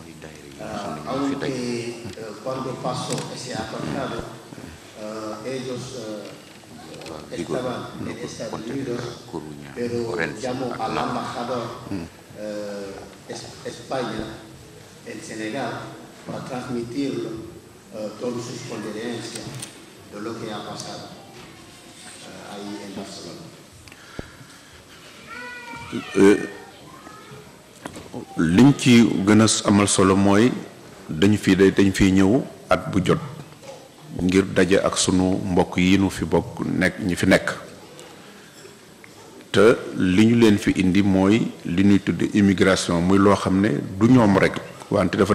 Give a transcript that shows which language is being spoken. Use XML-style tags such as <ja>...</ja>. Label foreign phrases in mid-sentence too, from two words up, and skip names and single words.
<es>aunque cuando pasó ese atentado ellos estaban en Estados Unidos, pero llamó al embajador España en Senegal para transmitirlo todas sus condolencias de lo que ha pasado ahí en Barcelona.</es> <wo>liñ ci gën a amal solo mooy dañ fi ñëw at bu jot ngir daje ak sunu mbokk yi nu fi bokk nekk ñi fi nekk te li ñu leen fi indi mooy li ñuy tudd immigration muy loo xam ne du ñoom rek wante dafa</wo>